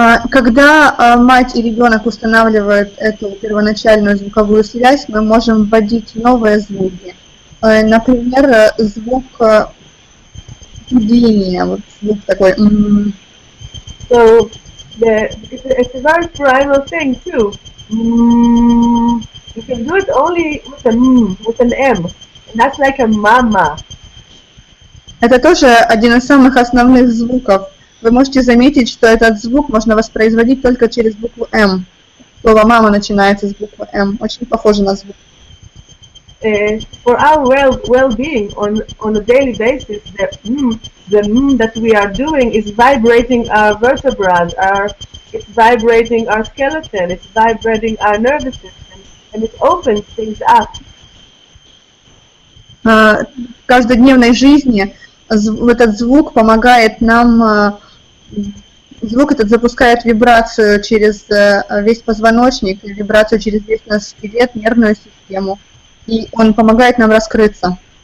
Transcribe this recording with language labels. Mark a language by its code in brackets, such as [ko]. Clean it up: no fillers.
[ru] Когда мать и ребенок устанавливают эту первоначальную звуковую связь, мы можем вводить новые звуки. Например, звук гудения, вот звук такой. [en] So it's a very primal thing too. You can do it only with an M, and that's like a mama. [ru] Это тоже один из самых основных звуков. Вы можете заметить, что этот звук можно воспроизводить только через букву М. Слово «мама» начинается с буквы М. Очень похоже на звук. [en] For our well-being on a daily basis, the that we are doing is vibrating our vertebrae, it's vibrating our skeleton, it's vibrating our nervous system, and it opens things up. [ru] В каждодневной жизни этот звук помогает нам, звук этот запускает вибрацию через весь позвоночник, вибрацию через весь наш скелет, нервную систему, и он помогает нам раскрыться.